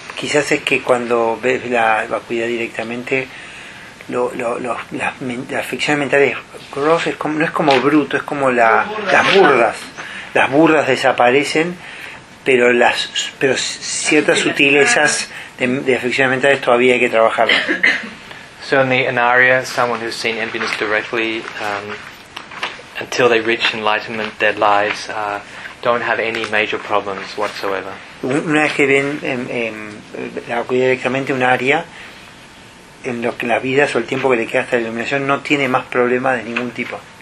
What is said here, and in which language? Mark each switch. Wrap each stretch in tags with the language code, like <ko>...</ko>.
<es>Quizás es que cuando ves la vacuidad directamente, las aflicciones mentales gross es como las burdas desaparecen. Pero ciertas sutilezas de aflicciones mentales todavía hay que trabajarlas.</es> <en>Certainly, an aria, someone who's seen emptiness directly, until they reach enlightenment, their lives don't have any major problems whatsoever.</en> <es>Una vez que ven la acudida directamente, un aria, en lo que la vida o el tiempo que le queda hasta la iluminación, no tiene más problemas de ningún tipo.</es>